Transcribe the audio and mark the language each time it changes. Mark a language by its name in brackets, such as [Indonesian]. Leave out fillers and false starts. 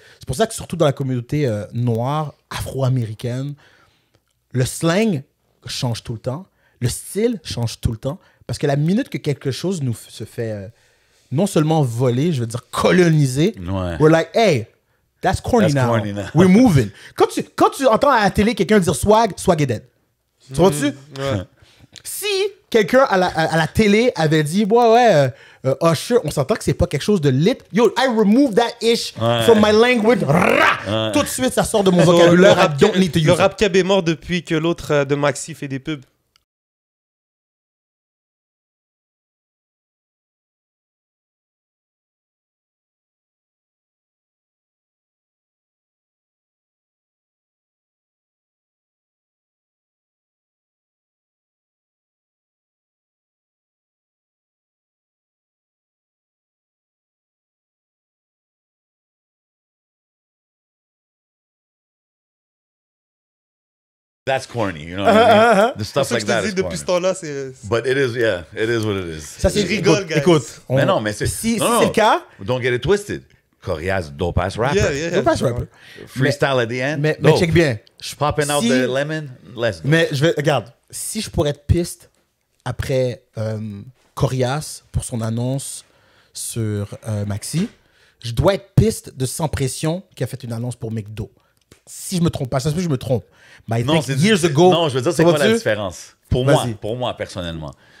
[French] C'est pour ça que surtout dans la communauté noire, afro-américaine, le slang change tout le temps, le style change tout le temps, parce que la minute que quelque chose se fait non seulement voler, je veux dire coloniser, [English] we're like, hey, that's corny now. We're moving. [French] Quand tu entends à la télé quelqu'un dire swag est dead. Tu vois-tu? Si quelqu'un à la télé avait dit, Usher, on s'entend que c'est pas quelque chose de lit. [English] Yo, I remove that ish from my language. [French] Tout de suite, ça sort de mon vocabulaire. Le rap cab est mort depuis que l'autre de Maxi fait des pubs. [English] That's corny, you know what I mean? The stuff like that is corny. [French] Depuis ce temps-là, c'est... [English] But it is what it is. [French] Ça, c'est rigole, guys. Écoute, mais non, mais c'est... Si c'est le cas... [English] Don't get it twisted. Corias, dope-ass rapper. Yeah. Dope-ass rapper. Freestyle at the end. [French] Mais check bien. [English] Popping out the lemon, let's go. [French] Mais regarde, si je pourrais être piste après Corias pour son annonce sur Maxi, je dois être piste de Sans Pression qui a fait une annonce pour McDo. Si je me trompe pas, ça se peut que je me trompe. Non, je veux dire, c'est quoi la différence? Pour moi, personnellement.